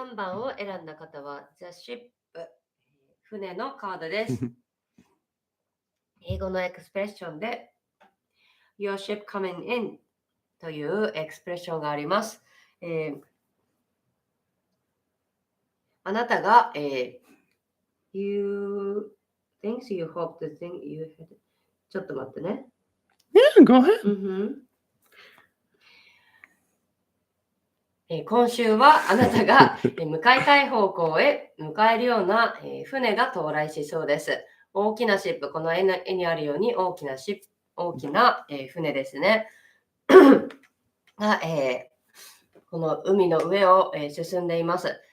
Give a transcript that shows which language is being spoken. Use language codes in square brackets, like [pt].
[ja] 3番を選んだ方は The Ship 船のカードです。英語のエクスプレッションで [en] Your ship coming in [ja] というエクスプレッションがあります。あなたが、 [en] You think you hope the thing you had [ja] ちょっと待ってね。 [en] Yeah, go ahead. [ja] 今週はあなたが向かいたい方向へ向かえるような船が到来しそうです。大きなシップ、この絵にあるように大きな船ですね。が、この海の上を進んでいます。